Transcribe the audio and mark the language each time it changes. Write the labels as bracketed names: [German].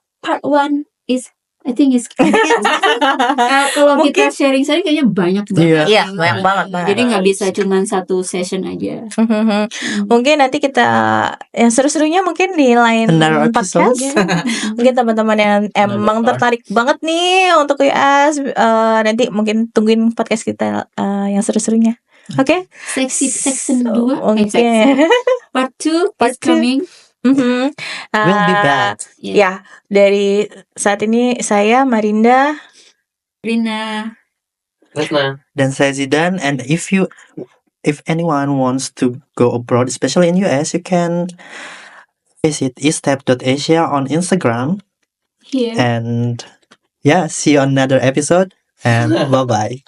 [English] Part 1 is I think is [Indonesian] kalau kita sharing kayaknya banyak banget. Iya, banyak banget. Jadi nggak bisa cuma satu session aja. Mungkin nanti kita yang seru-serunya mungkin di lain podcast. Mungkin teman-teman yang emang tertarik banget nih untuk US, nanti mungkin tungguin podcast kita yang seru-serunya. Oke? [English] Section 2 Part 2 is coming. We'll be back. [Indonesian] Ya, dari saat ini saya Marinda, Rina, dan saya Zidan. [English] And if anyone wants to go abroad, especially in US, you can visit eastep.asia on Instagram. here. And see you on another episode. And bye-bye.